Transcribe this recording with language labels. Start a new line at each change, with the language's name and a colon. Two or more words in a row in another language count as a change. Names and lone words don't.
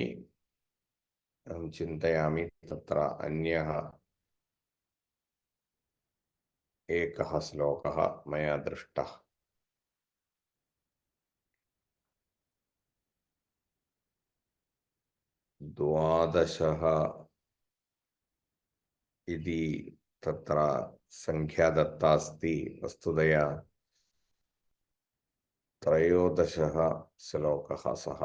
Sanskrit: അഹം ചിന്തയാമി തത്ര അന്യഃ ഏകഃ ശ്ലോകഃ മയാ ദൃഷ്ടഃ. ദ്വാദശഃ इति तत्र संख्या दत्ता अस्ति. वस्तुतया त्रयोदशः श्लोकः सः.